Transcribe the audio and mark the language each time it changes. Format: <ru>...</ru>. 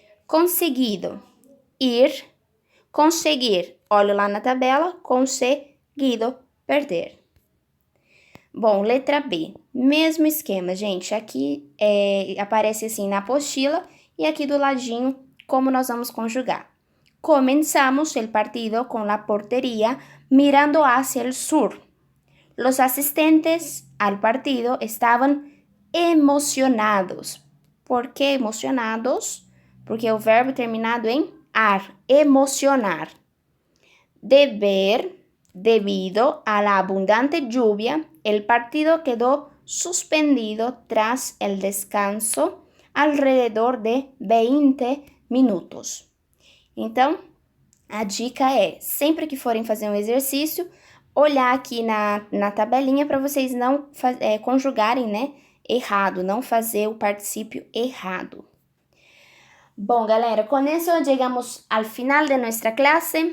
<pt>Conseguido, ir, conseguir, olho lá na tabela, conseguido, perder. Bom, letra B, mesmo esquema, gente, aqui aparece assim na apostila e aqui do ladinho como nós vamos conjugar.</pt> <es>Comenzamos el partido con la portería mirando hacia el sur. Los asistentes al partido estaban emocionados. ¿Por qué emocionados?</es> <pt>Porque o verbo terminado em ar, emocionar.</pt> <es>De ver, debido a la abundante lluvia, el partido quedó suspendido tras el descanso alrededor de 20 minutos.</es> <pt>Então, a dica é, sempre que forem fazer um exercício, olhar aqui na tabelinha para vocês não conjugarem, né, errado, não fazer o particípio errado. Bom, galera, com isso chegamos ao final de nossa classe.</pt>